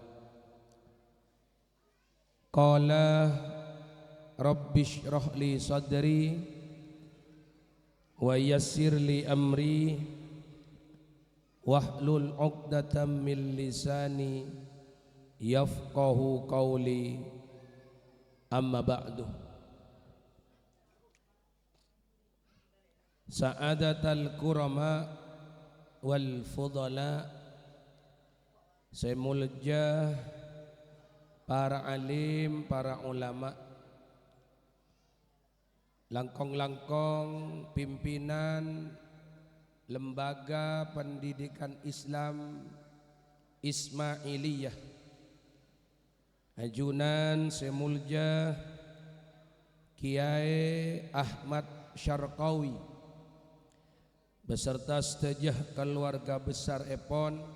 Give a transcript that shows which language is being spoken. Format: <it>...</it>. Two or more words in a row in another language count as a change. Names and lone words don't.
<ar>قال رب اشرح لي صدري ويسر لي أمري واحلل عقدة من لساني يفقهوا قولي، أما بعد. سعادة الكرماء والفضلاء,</ar> <mad>semulja para alim, para ulama, langkong-langkong pimpinan lembaga pendidikan Islam Ismailiyah, ajunan semulja Kiai Ahmad Syarqawi beserta setejah keluarga besar Epon,</mad>